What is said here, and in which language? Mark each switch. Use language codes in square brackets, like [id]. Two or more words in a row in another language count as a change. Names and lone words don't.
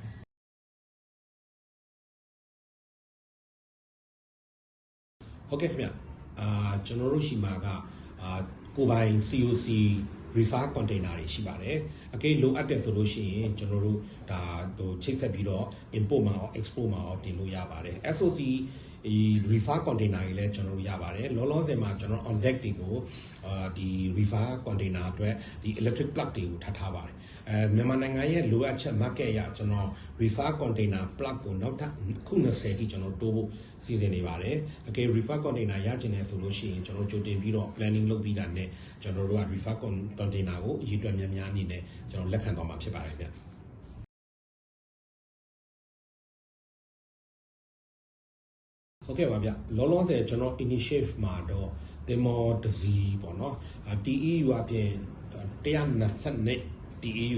[my] ဟုတ်ကဲ့ခင်ဗျကျွန်တော်တို့ရှိမှာကကိုပိုင် [en] COC refer container [my] တွေရှိပါတယ်အကယ်လိုအပ်တယ်ဆိုလို့ရှိရင်ကျွန်တော်တို့ဒါချိတ်ဆက်ပြီးတော့ import မှာရော export မှာရောတင်လို့ရပါတယ် [en] SOC refer container [my] တွေလည်းကျွန်တော်တို့ရပါတယ်လောလောဆယ်မှာကျွန်တော် [en] on deck [my] တွေကိုဒီ [en] refer container [my] အတွက်ဒီ [en] electric plug [my] တွေကိုထားပါတယ်မြန်မာနိုင်ငံရဲ့လိုအပ်ချက် market ရကျွန်တော် [en] refer container plug [my] ကိုနောက်ထပ်ခု20တိကျွန်တော်တိုးဖို့စီစဉ်နေပါတယ်အကယ် [en] refer container [my] ရချင်တယ်ဆိုလို့ရှိရင်ကျွန်တော်ကြိုတင်ပြီးတော့ planning လုပ်ပြီးတာနဲ့ကျွန်တော်တို့က [en] refer container [my] ကိုအရေးအတွက်များများအနေနဲ့ကျွန်တော်လက်ခံသွားမှာဖြစ်ပါတယ်ဗျ ဟုတ်ကဲ့ပါဗျလောလောဆယ်ကျွန်တော် initiative မှာတော့တင်မောတစီပေါ့နော် TEU အပြင်120 TEU